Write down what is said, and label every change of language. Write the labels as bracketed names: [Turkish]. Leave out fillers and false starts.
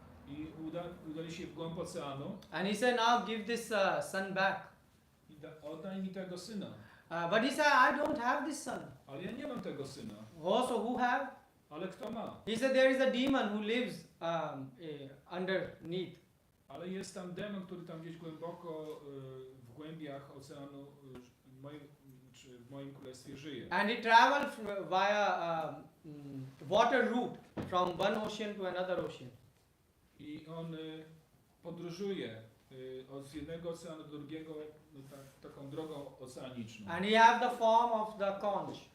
[Polish] I udali się w głąb oceanu [English] and he said, now give this son back. [Polish] i oddaj mi tego syna. [English] But he said, I don't have this son. [Polish] Ale ja nie mam tego syna. [English] Oh, so who have? [Polish] Ale kto ma? [English] He said, there is a demon who lives underneath. [Polish] Ale jest tam demon, który tam gdzieś głęboko w głębiach oceanu czy w moim królestwie żyje. [English] And he traveled via water route from one ocean to another ocean. [Polish] I on podróżuje od jednego oceanu do drugiego taką drogą oceaniczną. [English] And he have the form of the conch.